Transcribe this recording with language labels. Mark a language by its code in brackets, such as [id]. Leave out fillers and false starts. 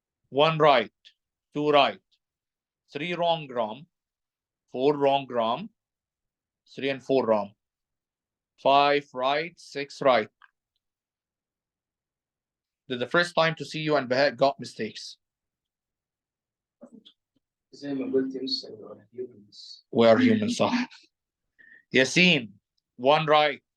[en] 1 right, 2 right, 3 wrong Ram, 4 wrong Ram, 3 and 4 Ram, 5 right, 6 right. This is the first time to see you and Bahat got mistakes. [ar] زي ما قلت [en] humans. We are humans, [ar] صح. [en] ياسين 1 right.